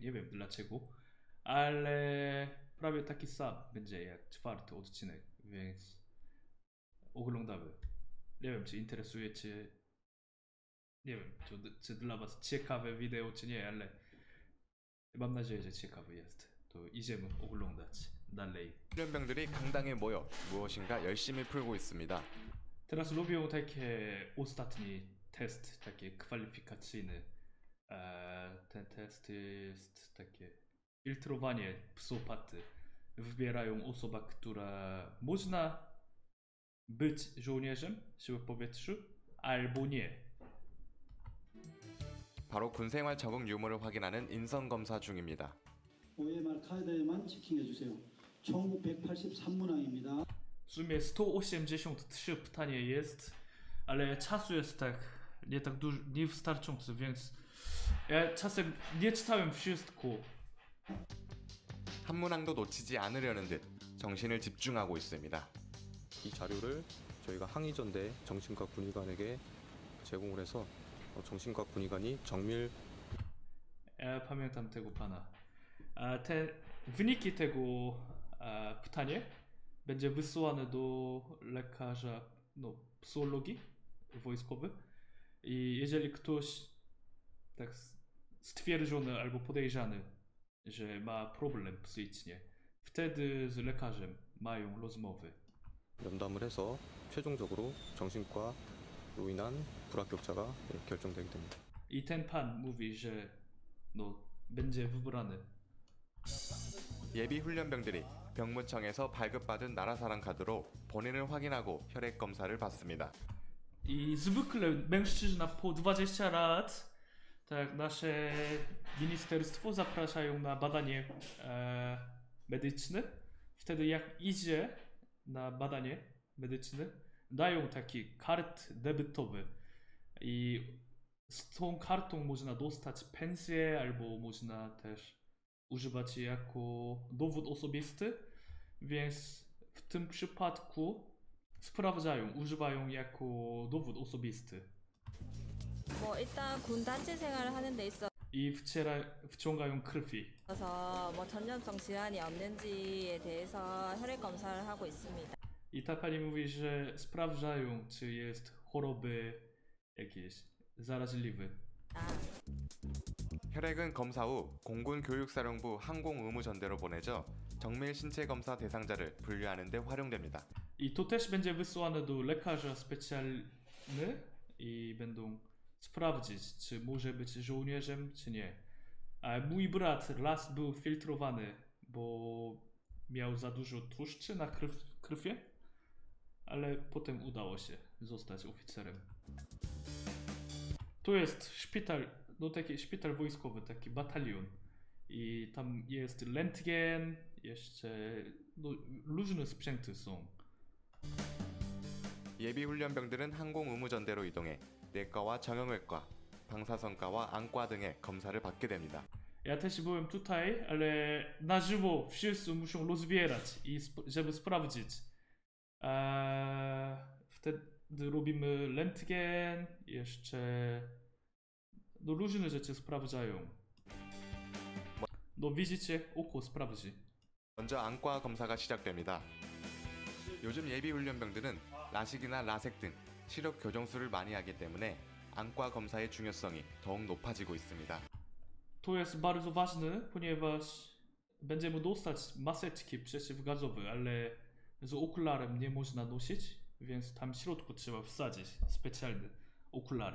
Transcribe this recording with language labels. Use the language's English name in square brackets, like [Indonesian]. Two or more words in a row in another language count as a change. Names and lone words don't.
[Polish] Nie wiem dlaczego, ale prawie taki sam będzie jak czwarty odcinek, więc oglądamy. Nie wiem, czy interesuje cię. Nie wiem, czy dla was ciekawe wideo, czy nie, ale mam nadzieję, że ciekawy jest. To idziemy oglądać dalej. [Korean] 훈련병들이 강당에 모여 무엇인가 열심히 풀고 있습니다. [Polish] Teraz lubią takie ostatni test, takie kwalifikacyjny. Ten test jest takie filtrowanie psychopaty. Wybierają osobę, która można być żołnierzem siły powietrzu, albo nie. [Korean] 바로 군생활 적응 유무를 확인하는 인성 검사 중입니다. OMR 카드에만 체킹해주세요. 총 183문항입니다. [Polish] W sumie 183 pytanie jest, ale czasu jest nie tak dużo, niewystarczający, więc ja czasem nie czytałem wszystko. [Korean] 한 문항도 놓치지 않으려는 듯 정신을 집중하고 있습니다. 이 자료를 저희가 항의전대 정신과 군의관에게 제공을 해서 정신과 군의관이 정밀 [Polish] Pamiętam tego pana. Te wyniki tego pytania będzie wysyłane do lekarza psychologii wojskowej i jeżeli ktoś tak stwierdzony albo podejrzany, że ma problem psychicznie, wtedy z lekarzem mają rozmowy. [Korean] 면담을 해서 최종적으로 정신과로 인한 불합격자가 결정되게 됩니다. [Polish] I ten pan mówi, że będzie wybrany. [Korean] 예비 훈련병들이 병무청에서 발급받은 나라사랑 카드로 본인을 확인하고 혈액 검사를 받습니다. [Polish] I zwykle mężczyzna po 20 lat, tak nasze ministerstwo zapraszają na badanie medyczne. Wtedy jak idzie na badanie medyczne, dają taki kart debetowy i z tą kartą można dostać pensję albo można też używać jej jako dowód osobisty, więc w tym przypadku sprawdzają, używają jako dowód osobisty. [Korean] 뭐 일단 군 단체 생활을 하는 데 [Polish] I wciągają krwi. [Korean] 있어서 뭐 전염성 질환이 없는지에 대해서 혈액 검사를 하고 있습니다. [Polish] I ta pani mówi, że sprawdzają, czy jest choroby jakieś zaraźliwe. [Korean] 혈액은 검사 후 공군 교육사령부 항공의무전대로 보내져 정밀 신체 검사 대상자를 분류하는 데 활용됩니다. [Polish] I to też będzie wysłane do lekarza specjalny i będą sprawdzić, czy może być żołnierzem, czy nie. A mój brat raz był filtrowany, bo miał za dużo tłuszczy na krwi, ale potem udało się zostać oficerem. Tu jest szpital, taki szpital wojskowy, taki batalion. I tam jest rentgen, jeszcze różne sprzęty są. [Korean] 예비 훈련병들은 항공의무전대로 이동해 내과와 정형외과, 방사선과와 안과 등의 검사를 받게 됩니다. [Polish] Ja też byłem tutaj, ale na żywo wszyscy muszą rozbierać i żeby sprawdzić. Wtedy robimy rentgen, jeszcze różne rzeczy sprawdzają. widzicie, oko sprawdzi. [Korean] 먼저 안과 검사가 시작됩니다. 요즘 예비 훈련병들은 라식이나 라섹 등 시력 교정술을 많이 하기 때문에 안과 검사의 중요성이 더욱 높아지고 있습니다. [Polish] To jest bardzo ważne, ponieważ będziemy dostać maseczki przeciwgazowe, ale z okularem nie można nosić, więc tam w środku trzeba wsadzić specjalne okulary.